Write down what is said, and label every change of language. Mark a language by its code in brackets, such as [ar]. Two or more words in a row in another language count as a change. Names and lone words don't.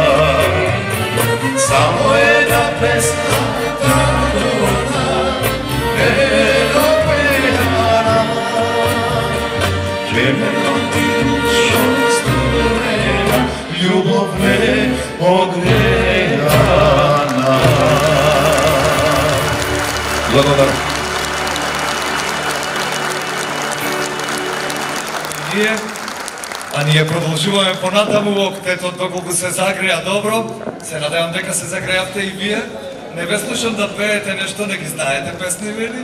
[sr] Samo jedna pesma narodna, nedoperana, će me pamtiš dušo studena, ljubov neogrejana. [mk] Благодарам. Ние продолжуваме понатаму во октетот доколку се загреа добро. Се надевам дека се загреавте и вие. Не ве слушам да пеете нешто, не ги знаете песни, вели?